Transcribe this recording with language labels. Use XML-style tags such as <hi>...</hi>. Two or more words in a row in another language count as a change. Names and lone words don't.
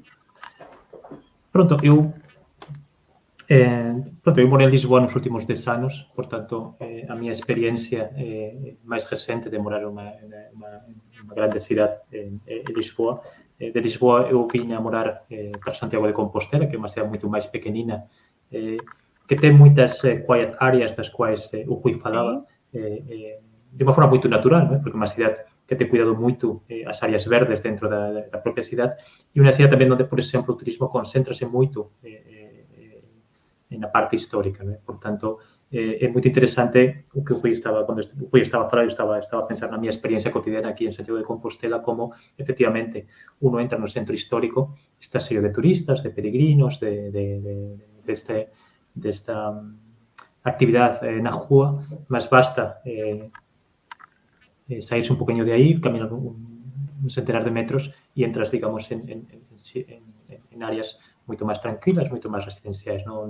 <pt>Pronto, eu morei em Lisboa nos últimos 10 anos, portanto, a minha experiência mais recente de morar numa grande cidade em Lisboa. De Lisboa eu vim a morar para Santiago de Compostela, que é uma cidade muito mais pequenina, que tem muitas</pt> <en>quiet areas,</en> <pt>das quais o Rui falava, de uma forma muito natural, não é? Porque é uma cidade que tem cuidado muito as áreas verdes dentro da própria cidade, e uma cidade também onde, por exemplo, o turismo concentra-se muito na parte histórica, né? Portanto, é muito interessante o que o Rui estava, quando o Rui estava a falar, eu estava a pensar na minha experiência cotidiana aqui em Santiago de Compostela, como, efectivamente, uno entra no centro histórico, está cheio de turistas, de peregrinos, desta actividade na rua, mas</pt> <gl>basta sairse un poquinho de aí, caminar un centenar de metros e entras, digamos, en áreas moito máis tranquilas, moito máis residenciais,</gl> <pt>¿no?</pt>